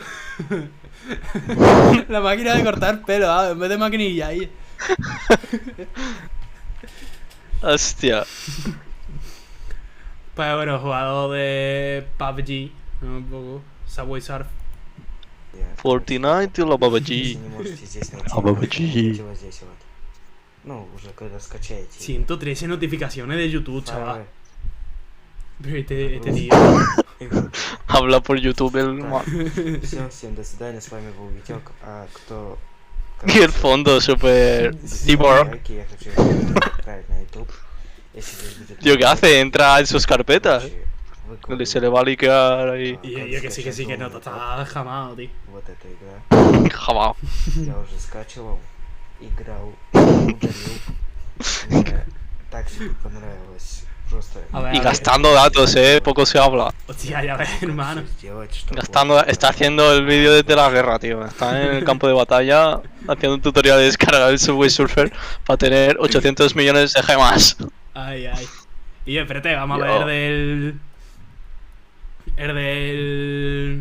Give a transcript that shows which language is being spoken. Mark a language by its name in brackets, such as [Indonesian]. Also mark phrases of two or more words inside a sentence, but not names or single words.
[Spanish] La máquina de cortar pelo, en vez de maquinilla ahí. Hostia. Pues bueno, jugador de PUBG, un poco, Subway Surf. Fortnite y la PUBG. [Russian] Ну, уже когда скачаете. [Spanish] 113 notificaciones de YouTube, chaval. Pero este tío. Habla por YouTube el man. [Russian] Всем до свидания, с вами был Витек. А кто... [Spanish] Y el fondo super cyborg. Tío, ¿qué hace? Entra en sus carpetas. Se le va a liquear ahí. Y yo que sí, que no, está jamado, tío. Jamado. [Russian] Я уже скачивал. Играл, ударил. Мне так себе понравилось. Просто... [Spanish] Y gastando datos, poco se habla. Hostia, ya ves, hermano. Está haciendo el vídeo desde la guerra, tío. Está en el campo de batalla haciendo un tutorial de descargar el Subway Surfer para tener 800 millones de gemas. Ay. Y espérate, vamos a ver el del...